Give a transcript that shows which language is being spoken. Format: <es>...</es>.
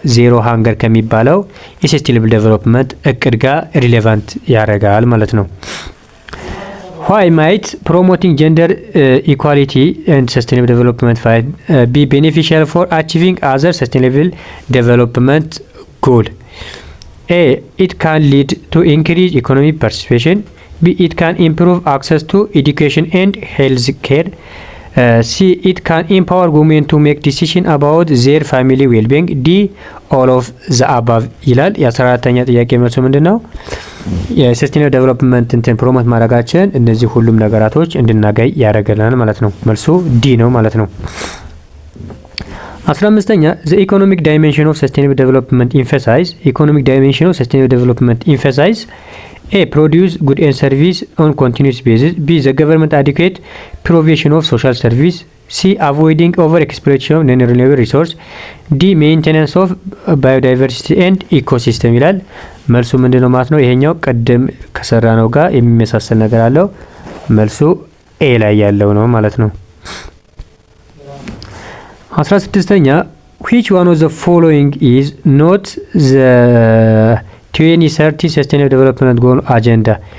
<am>ዜሮ ሃንገር ከሚባለው የሰስቴናብል ዴቨሎፕመንት እቅድ ጋር ሪሌቫንት ያደርጋል ማለት ነው።</am> <en>Why might promoting gender equality and sustainable development be beneficial for achieving other sustainable development goal? A. It can lead to increased economic participation. B. It can improve access to education and health care. C. It can empower women to make decisions about their family well-being. D. All of the above</en> <am>ይላል። የ14ኛ ጥያቄ መልሱ ምንድነው? የሰስቴናብል ዴቨሎፕመንት እንትን ፕሮሞት ማድረጋችን እነዚህ ሁሉም ነገራቶች እንድናገኝ ያደርገናል ማለት ነው። መልሱ ዲ ነው ማለት ነው። 15ኛ</am> <en>the economic dimension of sustainable development emphasize A. Produce goods and service on continuous basis. B. The government adequate provision of social service. C. Avoiding over-exploitation of non-renewable resource. D. Maintenance of biodiversity and ecosystem</en> <am>ይላል። መልሱ ምንድነው ማለት ነው? ይሄኛው ቀደም ከሰራነው ጋር የሚመሳሰል ነገር አለው። መልሱ ኤ ላይ ያለው ነው ማለት ነው። 16ኛ</am> <en>which one of the following is not the 2030 sustainable development goal agenda?</en>